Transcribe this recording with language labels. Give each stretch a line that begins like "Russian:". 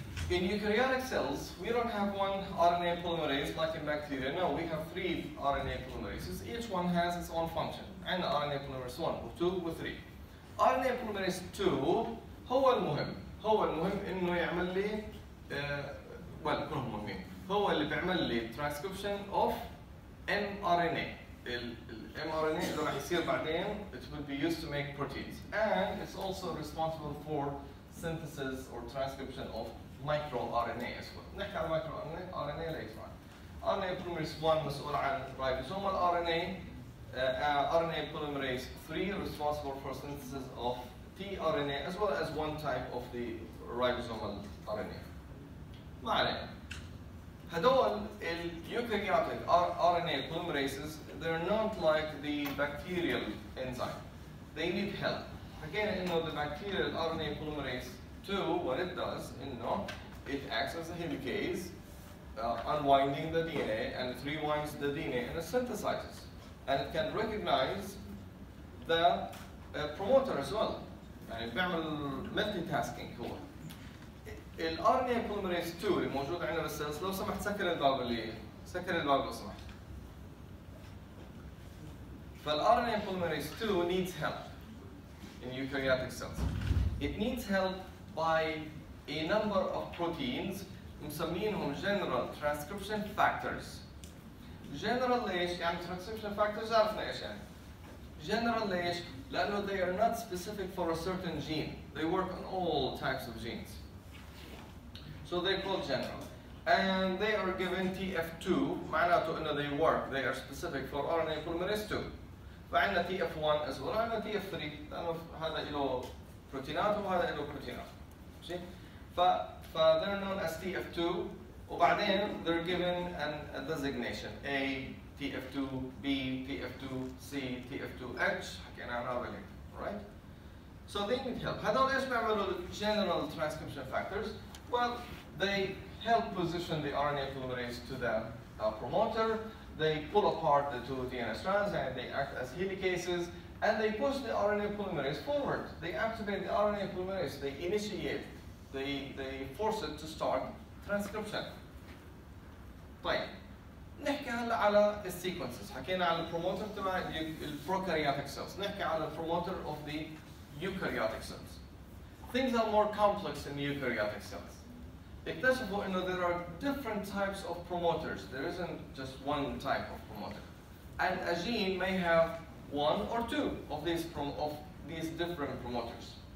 English: In eukaryotic cells, we don't have one RNA polymerase like in bacteria. No, we have 3 RNA polymerases. Each one has its own function.
Arabic: عندنا RNA polymerase 1 و 2 و 3. RNA polymerase 2 هو المهم انه يعمل لي كلهم مهمين. هو اللي بيعمل لي transcription of mRNA.
English: mRNA
Arabic: اللي راح يصير بعدين
English: it will be used to make proteins, and it's also responsible for synthesis or transcription of microRNA as well.
Arabic: نحكي عن
English: microRNA later on. RNA polymerase 1
Arabic: مسؤول عن
English: ribosomal RNA. RNA polymerase 3 responsible for synthesis of tRNA as well as one type of the ribosomal RNA.
Arabic: ما علينا. هدول
English: الeukaryotic RNA polymerases, they're not like the bacterial enzyme. They need help.
Arabic: حكينا انه
English: the bacterial RNA polymerase 2 what it does انه it acts as a helicase, unwinding the DNA, and it rewinds the DNA and it synthesizes. and it can recognize the promoter as well.
Arabic: يعني بيعمل multitasking هو. ال RNA polymerase 2 اللي موجود عندنا بالسيلز، لو سمحت سكر الباب لو سمحت.
English: فال RNA polymerase 2 needs help in eukaryotic cells. It needs help by a number of proteins
Arabic: مسمينهم
English: general transcription factors.
Arabic: General ليش؟ يعني transcription factors عرفنا ايش يعني.
English: General ليش؟
Arabic: لأنه
English: they are not specific for a certain gene. They work on all types of genes. So they're called general. And they are given TF2
Arabic: معناته إنه
English: they work, they are specific for RNA polymerase 2.
Arabic: فعندنا TF1 as well, عندنا TF3 لأنه هذا له بروتينات وهذا له بروتينات. ماشي؟
English: they're known as TF2 وبعدين they're given a designation A, TF2, B, TF2, C, TF2H
Arabic: حكينا عنها قبل هيك.
English: Right? So they need help.
Arabic: هذول ايش بيعملوا
English: general transcription factors? Well, they help position the RNA polymerase to the promoter. They pull apart the two DNA strands and they act as helicases, and they push the RNA polymerase forward. They activate the RNA polymerase. They initiate. They force it to start transcription.
Arabic: طيب نحكي هلا على السيكونسز. حكينا على البروموتر تبع البروكاريوتيك cells. نحكي على البروموتر
English: of the eukaryotic cells. Things are more complex in eukaryotic cells.
Arabic: اكتشفوا انه
English: there are different types of promoters. There isn't just one type of promoter. And a gene may have one or two of these different promoters.